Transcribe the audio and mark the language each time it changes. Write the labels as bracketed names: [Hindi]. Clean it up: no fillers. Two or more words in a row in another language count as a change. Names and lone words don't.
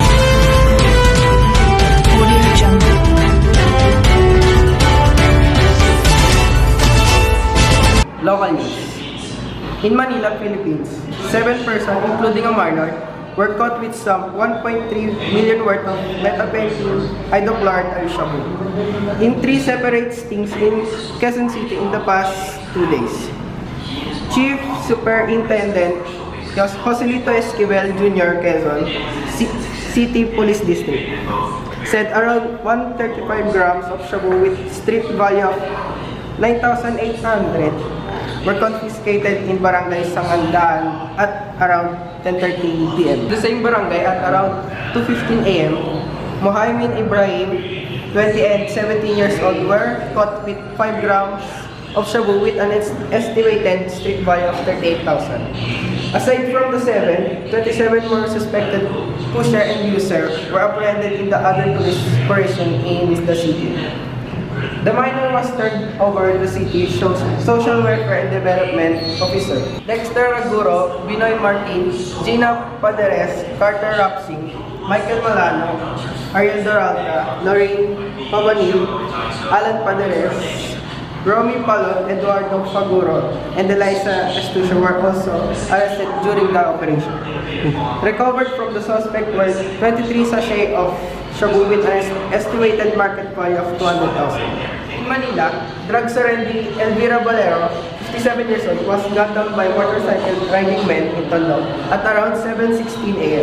[English] Local news. In Manila, Philippines, 7 persons, including a minor, were caught with some 1.3 million worth of methamphetamine hydrochloride and shabu in 3 separate stings in Quezon City in the past 2 days. Chief Superintendent Joselito Esquivel Jr. Quezon City Police District said around 135 grams of shabu with street value of 9,800 were confiscated in Barangay Sangandaan at around 10:30 p.m. The same barangay at around 2:15 a.m., Mohamed Ibrahim, 20 and 17 years old, were caught with 5 grams of shabu with an estimated street value of 38,000. Aside from the 7, 27 more suspected pusher and user were apprehended in the other police operation in the city. The minor was turned over to the city Social Welfare and Development Officer. Dexter Raguro, Binoy Martin, Gina Paderes, Carter Rapsing, Michael Malano, Ariel Doralta, Lorraine Pabanil, Alan Paderes, Romy Palon, Eduardo Faguro, and Eliza Estucio were also arrested during the operation. Recovered from the suspect were 23 sachets of shabu with an estimated market value of 200,000. In Manila, drug serenity Elvira Valero, 57 years old, was gunned down by motorcycle riding men in Tondo at around 7:16 a.m.